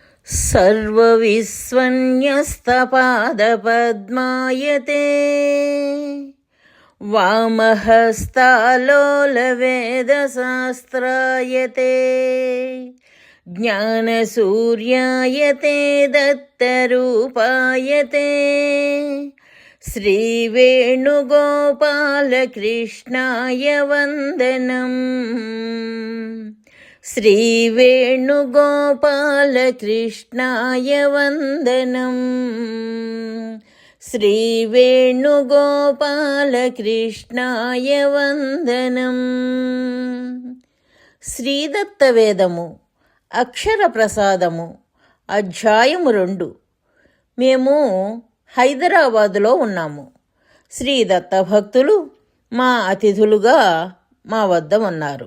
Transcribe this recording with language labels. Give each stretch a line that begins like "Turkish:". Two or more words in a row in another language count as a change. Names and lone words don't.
Sanskrit: सर्वविस्वन्यस्तपादपद्मायते वामहस्तालोलवेदशास्त्रायते ज्ञानसूर्यायते दत्तरूपायते श्रीवेणुगोपालकृष्णाय वन्दनम्। श्रीवेणुगोपालकृष्णाय वन्दनम्। श्रीवेणुगोपालकृष्णाय वन्दनम्।
Telugu: శ్రీదత్తవేదము అక్షర ప్రసాదము అధ్యాయము 2. మేము హైదరాబాదులో ఉన్నాము. శ్రీదత్త భక్తులు మా అతిథులుగా మా వద్ద ఉన్నారు.